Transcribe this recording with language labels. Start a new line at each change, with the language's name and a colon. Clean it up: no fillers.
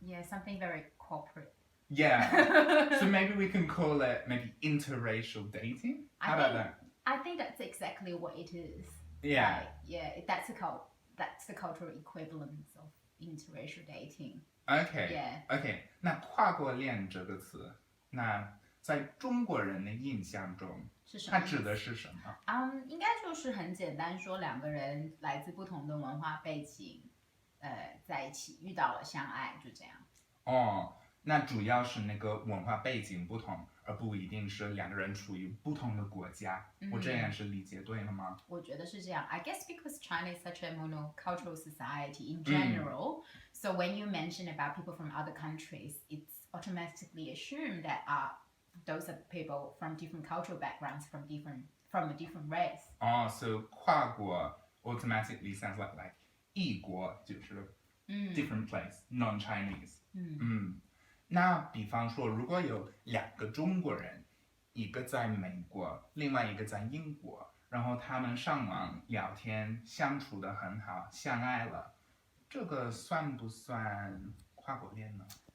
English: Yeah, something very corporate. Yeah. So maybe we can call it maybe interracial dating? How about that? I think that's exactly what it is. Yeah. That's the cultural equivalence of interracial dating. Okay. Yeah. Okay.
Chinese: 那跨国恋这个词，那在中国人的印象中，它指的是什么？应该就是很简单说，两个人来自不同的文化背景，在一起遇到了相爱，就这样。哦，那主要是那个文化背景不同，而不一定是两个人处于不同的国家。我这样是理解对了吗？我觉得是这样。
English: I guess because China is such a monocultural society in general, so when you mention about people from other countries, it's automatically assumed that those are people from different cultural backgrounds, from a different race. So 跨国 automatically sounds like 异国，
Chinese: 就是
English: different place, non-Chinese.
Chinese: 那比方说，如果有两个中国人，一个在美国，另外一个在英国，然后他们上网聊天，相处得很好，相爱了，这个算不算跨国恋呢